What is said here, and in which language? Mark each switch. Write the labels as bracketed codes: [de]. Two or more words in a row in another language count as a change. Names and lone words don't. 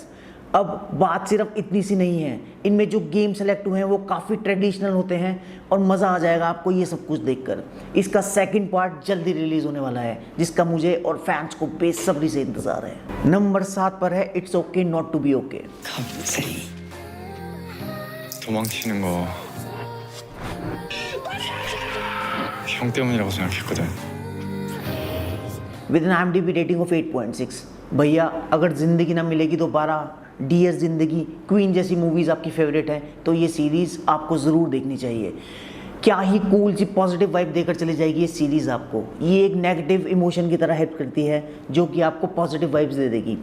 [hi] अब बात सिर्फ इतनी सी नहीं है, इनमें जो [en] game select [hi] हुए हैं वो काफ़ी ट्रेडिशनल होते हैं और मज़ा आ जाएगा आपको ये सब कुछ देखकर। इसका [en] second part [hi] जल्दी रिलीज़ होने वाला है जिसका मुझे और फैंस को बेसब्री से इंतज़ार है। नंबर 7 पर है इट्स ओके नॉट टू बी ओके। सही [ko] 도망치는 거 형 때문이라고 생각했거든. [en] with an IMDb rating of 8.6. [hi] भैया अगर ज़िंदगी ना मिलेगी दोबारा, डियर ज़िंदगी, क्वीन जैसी मूवीज़ आपकी फेवरेट है तो ये सीरीज़ आपको ज़रूर देखनी चाहिए। क्या ही कूल सी [en] positive vibe [hi] देकर चली जाएगी ये सीरीज़ आपको। ये एक [en] negative emotion [hi] की तरह हेल्प करती है जो कि आपको [en] positive vibes [hi] दे देगी।